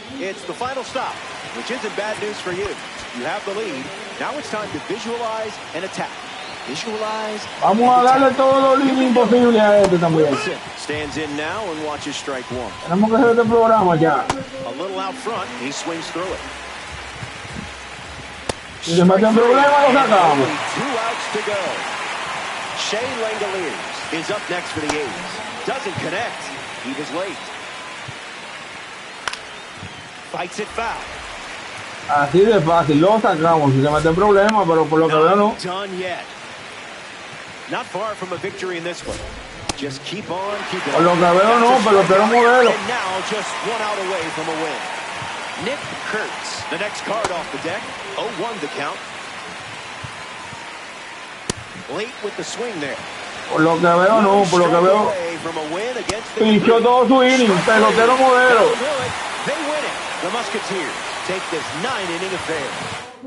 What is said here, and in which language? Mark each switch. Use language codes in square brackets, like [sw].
[en] It's the final stop, which isn't bad news for you. You have the lead. Now it's time to visualize and attack. Visualize. [es] Vamos a darle todo lo imposible a este también. [en] Stands in now and watches strike one. [es] Tenemos que hacer este programa ya. [en] A little out front, he swings through it. [es] Si se mete en problema, lo sacamos. [en] 2 outs to go. Shea Langoliers is up next for the A's. Doesn't connect. He was late. Fights it foul. [es] Así de fácil, lo sacamos. Si se mete en problema, pero por lo que veo no. [en] Done yet. Not far from a victory in this one. Just keep on, keep on. [es] Por lo que veo no, pero espero modelo. [en] And now just 1 out away from a win. Nick Kurtz, the next card off the deck. 0-1 the count. Late with the swing there. [es] Por lo que veo no, por lo que veo. Pinchó todo su inning, pelotero modelo. [en] They win it. The Musketeers take this 9-inning affair.